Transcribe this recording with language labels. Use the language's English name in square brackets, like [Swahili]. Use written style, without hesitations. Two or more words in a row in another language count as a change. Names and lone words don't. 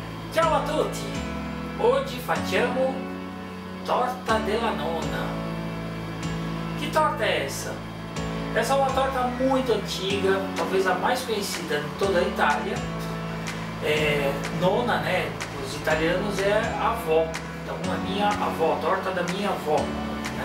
[Italian] Ciao a tutti! Oggi facciamo torta della nonna. [Portuguese] Que torta é essa? Essa é uma torta muito antiga, talvez a mais conhecida em toda a Itália. Nona, né? Os italianos é a avó. Então a minha avó, a torta da minha avó, né?